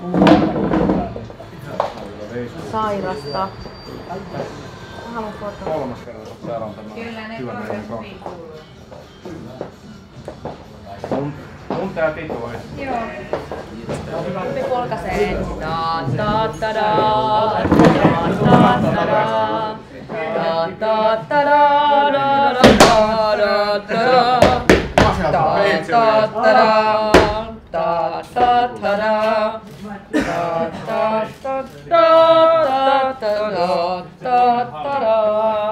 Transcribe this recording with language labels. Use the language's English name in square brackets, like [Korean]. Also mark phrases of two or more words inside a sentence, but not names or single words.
[Finnish] Sairasta. Mä haluan fotoa. Kolmas kerta, kun täällä on tämä Kyllä ne hyvin kuuluu. Mun tää Tito on. Joo. Me polkaisee. Ta ta ta da. Ta ta ta da. Ta ta ta da da da da da da. Ta ta ta da. Ta ta ta da. Ta ta ta da da da da da da da.